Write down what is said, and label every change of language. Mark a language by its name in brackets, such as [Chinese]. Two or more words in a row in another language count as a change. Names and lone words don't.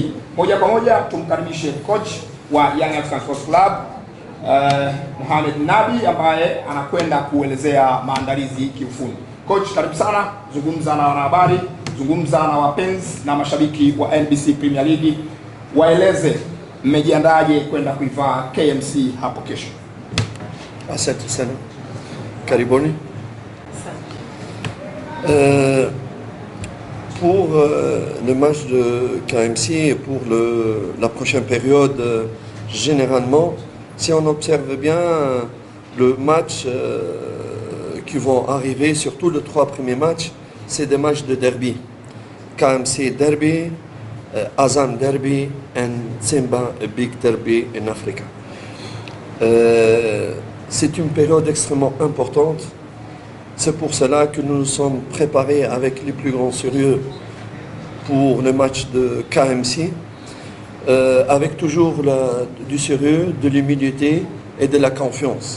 [Swahili] Moja kwa moja tumkaribishe coach wa Young Africans Sports Club Mohamed Nabi ambaye anakwenda kuelezea maandalizi kiufundi. Coach, karibu sana, zungumza na wanahabari, zungumza na wapenzi na mashabiki wa NBC Premier League, waeleze mmejiandaje kwenda kuivaa KMC hapo kesho. Asante sana. Karibuni. [French] Pour le match de KMC et pour la prochaine période, généralement, si on observe bien le match qui vont arriver, surtout les 3 premiers matchs, c'est des matchs de derby. [English] KMC derby, Azam derby and Simba a big derby in Africa. [French] C'est une période extrêmement importante. C'est pour cela que nous nous sommes préparés avec les plus grands sérieux pour le match de KMC, avec toujours du sérieux, de l'humilité et de la confiance.